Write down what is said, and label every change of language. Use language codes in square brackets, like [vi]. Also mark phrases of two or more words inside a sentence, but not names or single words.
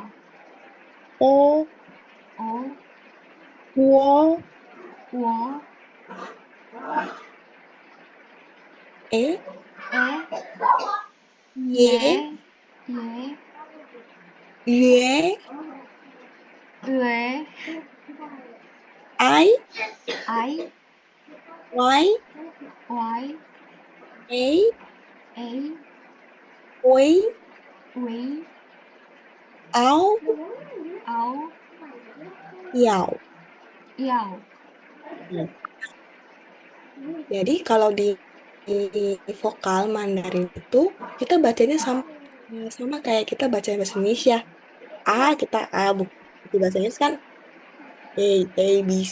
[zh] O, O. Wo, Wo. E, E. Y, Ye. Ye. Y, Ue. I, I. Y, Y. A, A. Oi, We. Ao, Ao. Yao. Yao. [id] Jadi kalau di vokal Mandarin itu kita bacanya sama, sama kayak kita baca bahasa Indonesia. A kita A buku bahasa Inggris kan B C.